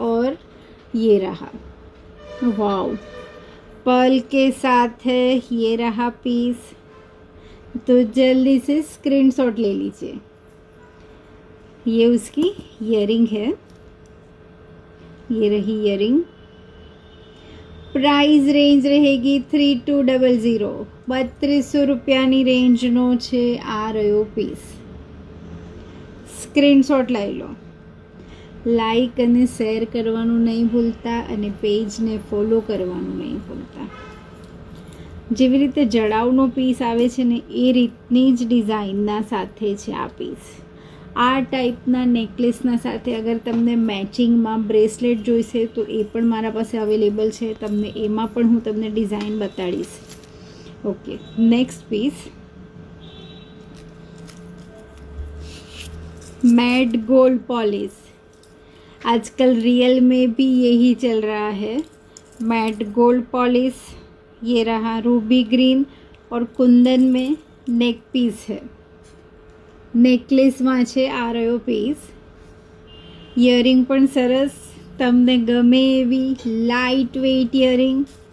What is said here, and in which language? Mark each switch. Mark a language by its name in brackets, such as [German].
[Hindi] और ये रहा, वाओ, पर्ल के साथ है। ये रहा पीस, तो जल्दी से स्क्रीनशॉट ले लीजिए। ये उसकी ईयरिंग है, ये रही ईयरिंग। प्राइस रेंज रहेगी 3200, [Gujarati] 3200 રૂપિયાની રેન્જનો છે આ રહ્યો પીસ। સ્ક્રીનશોટ લઈ લો। લાઈક અને શેર કરવાનું નહીં ભૂલતા અને પેજને ફોલો કરવાનું નહીં ભૂલતા। જેવી રીતે જડાવનો પીસ આવે છે ને એ રીતની જ ડિઝાઇનના સાથે છે આ પીસ। આ ટાઈપના નેકલેસના સાથે અગર તમને મેચિંગમાં બ્રેસલેટ જોઈશે તો એ પણ મારા પાસે અવેલેબલ છે. તમને એમાં પણ હું તમને design બતાડીશ. [Hindi] Okay, next piece mat gold polish. आजकल रियल में भी यही चल रहा है. मैट गोल्ड पॉलिश, ये रहा रूबी ग्रीन और कुंदन में नेक पीस है. [Gujarati] नेकलेसમાં છે આ રહ્યો પીસ. ઇયરિંગ પણ સરસ, તમને ગમે એવી લાઇટ વેઇટ ઇયરિંગ.